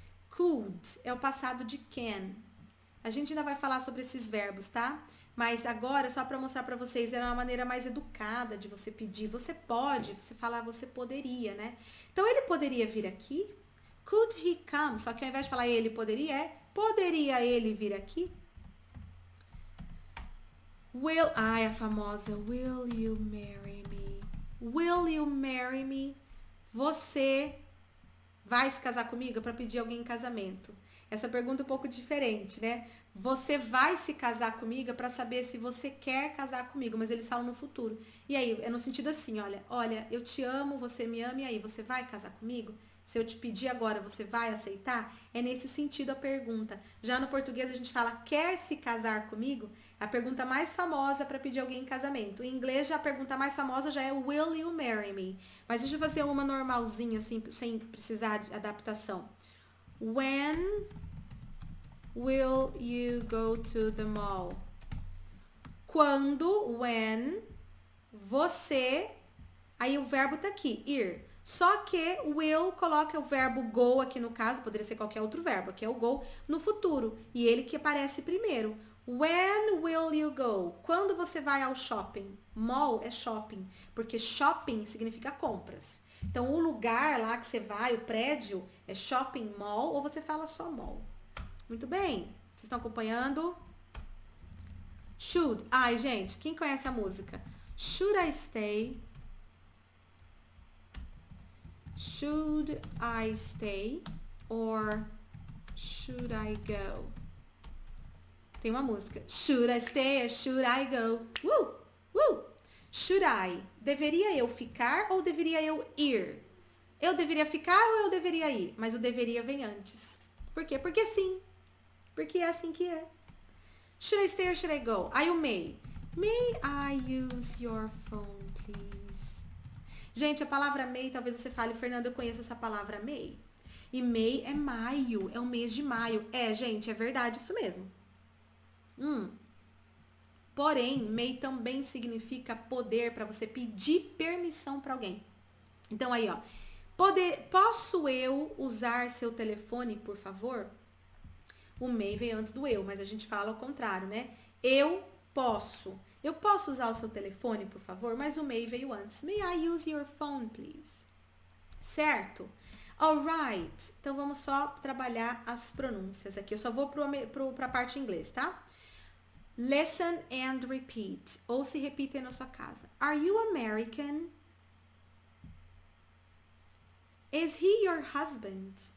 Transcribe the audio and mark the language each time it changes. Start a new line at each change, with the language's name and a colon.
Portuguese: Could é o passado de can. A gente ainda vai falar sobre esses verbos, tá? Mas agora, só para mostrar para vocês, é uma maneira mais educada de você pedir. Você pode, você falar, você poderia, né? Então, ele poderia vir aqui?
English: Could he come?
Portuguese: Só que ao invés de falar ele poderia, poderia ele vir aqui? A famosa,
English: will you marry me? Will you marry me?
Portuguese: Você vai se casar comigo? Para pedir alguém em casamento. Essa pergunta é um pouco diferente, né? Você vai se casar comigo para saber se você quer casar comigo, mas eles falam no futuro. E aí, é no sentido assim, olha, eu te amo, você me ama, e aí, você vai casar comigo? Se eu te pedir agora, você vai aceitar? É nesse sentido a pergunta. Já no português a gente fala, quer se casar comigo? A pergunta mais famosa para pedir alguém em casamento. Em inglês, já a pergunta mais famosa já é
English: will you marry me?
Portuguese: Mas deixa eu fazer uma normalzinha, assim, sem precisar de adaptação.
English: When will you go to the mall?
Portuguese: Quando, when, você, aí o verbo tá aqui, ir. Só que will coloca o verbo go aqui no caso, poderia ser qualquer outro verbo, aqui é o go, no futuro. E ele que aparece primeiro.
English: When will you go?
Portuguese: Quando você vai ao shopping? Mall é shopping, porque shopping significa compras. Então, o lugar lá que você vai, o prédio, é shopping mall ou você fala só mall? Muito bem. Vocês estão acompanhando? Should. Ai, gente, quem conhece a música?
English: Should I stay? Should I stay? Or should I go?
Portuguese: Tem uma música.
English: Should I stay or should I go? Should I?
Portuguese: Deveria eu ficar ou deveria eu ir? Eu deveria ficar ou eu deveria ir? Mas o deveria vem antes. Por quê? Porque sim. Porque é assim que é.
English: Should I stay or should I go? Aí o may. May I use your phone, please?
Portuguese: Gente, a palavra may, talvez você fale, Fernanda, eu conheço essa palavra may. E may é maio, é o mês de maio. É, gente, é verdade isso mesmo. Porém, may também significa poder, para você pedir permissão para alguém. Então aí, ó, posso eu usar seu telefone, por favor? O may vem antes do eu, mas a gente fala ao contrário, né? Eu posso usar o seu telefone, por favor? Mas o may veio antes.
English: May I use your phone, please?
Portuguese: Certo? Alright. Então vamos só trabalhar as pronúncias aqui. Eu só vou para a parte em inglês, tá?
English: Listen and repeat.
Portuguese: Ou se repita aí na sua casa.
English: Are you American? Is he your husband?